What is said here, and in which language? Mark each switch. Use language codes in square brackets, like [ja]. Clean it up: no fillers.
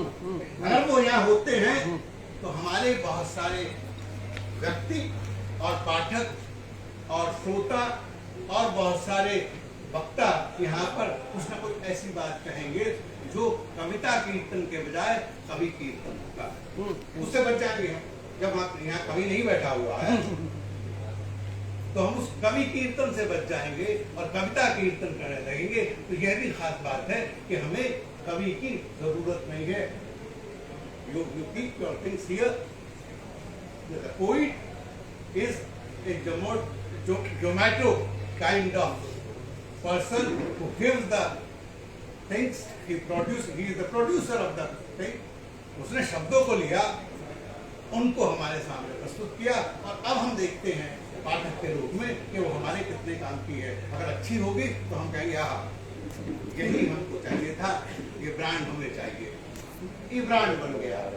[hi] अगर वो यहाँ होते हैं तो हमारे बहुत सारे व्यक्ति और पाठक और श्रोता और बहुत सारे वक्ता यहाँ पर कुछ न कुछ ऐसी बात कहेंगे जो कविता कीर्तन के बजाय कवि कीर्तन होगा। उससे बच जाएंगे हम। जब यहाँ कवि नहीं बैठा हुआ है तो हम उस कवि कीर्तन से बच जाएंगे और कविता कीर्तन करने लगेंगे। तो यह भी खास बात है कि हमें कवि की जरूरत नहीं है। [en] You keep your things here. The poet is a Zomato kind of person who gives the things. He is the producer of the thing. [hi] उसने शब्दों को लिया, उनको हमारे सामने प्रस्तुत किया और अब हम देखते हैं पाठक के रूप में कि वो हमारे कितने काम की है। अगर अच्छी होगी तो हम कहेंगे हाँ यही हमको चाहिए था, ये ब्रांड हमें चाहिए। ये ब्रांड बन गया।